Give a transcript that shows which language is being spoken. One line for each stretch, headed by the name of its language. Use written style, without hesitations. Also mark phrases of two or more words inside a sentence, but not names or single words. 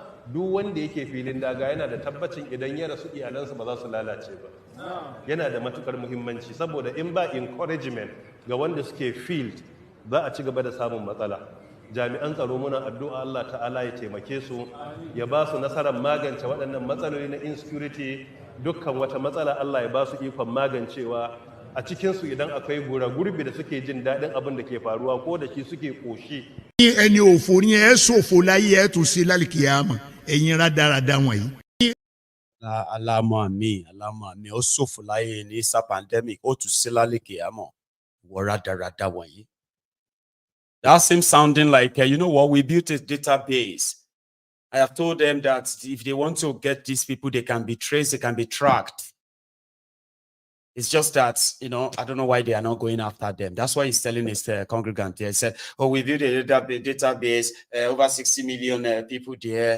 Hausa: duk wanda yake filin daga yana da tabbacin idan ya rasu iyalansa ba za su lalace ba yana da matukar muhimmanci saboda in ba encouragement ga wanda suke field za a ci gaba da samun matsala jami'an tsaro muna addu'a Allah ta'ala ya taimake su ya ba su nasarar magance waɗannan matsaloli na insecurity dukkan wata matsala Allah ya ba su ikon magancewa a cikinsu idan akwai gura gurbi da suke jin daɗin abin da ke faruwa ko da shi suke ƙoshi.
Yoruba: ẹni òfò ni ẹ ṣòfò láyé ẹ tún sí lálìkìyàmọ ẹ̀yin rádaràda wọ̀nyí. alámọ̀ mi ó ṣòfò láyé ní sa pandemic ó tún sí lálìkìyàmọ wọ rádaràda wọ̀nyí.
English: That seems sounding like you know what, we built a database. I have told them that if they want to get these people, they can be traced, they can be tracked. It's just that, you know, I don't know why they are not going after them. That's why he's telling his congregant here. He said, oh, we built a database, over 60 million people there.